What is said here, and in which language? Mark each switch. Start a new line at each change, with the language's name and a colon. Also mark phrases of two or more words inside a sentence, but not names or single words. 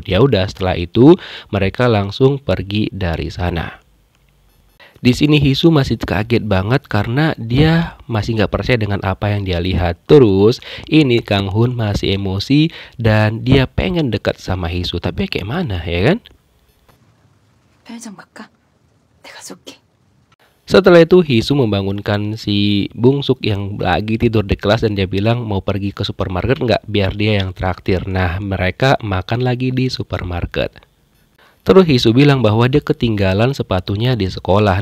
Indonesian: Ya udah, setelah itu mereka langsung pergi dari sana. Di sini Hisu masih kaget banget karena dia masih nggak percaya dengan apa yang dia lihat. Terus ini Kang Hun masih emosi dan dia pengen dekat sama Hisu, tapi kayak mana ya kan?
Korean: 편의점 갈까? 내가 쏠게.
Indonesian: Setelah itu Hisu membangunkan si Bungsuk yang lagi tidur di kelas dan dia bilang mau pergi ke supermarket nggak biar dia yang traktir. Nah, mereka makan lagi di supermarket. Terus Hisu bilang bahwa dia ketinggalan sepatunya di sekolah.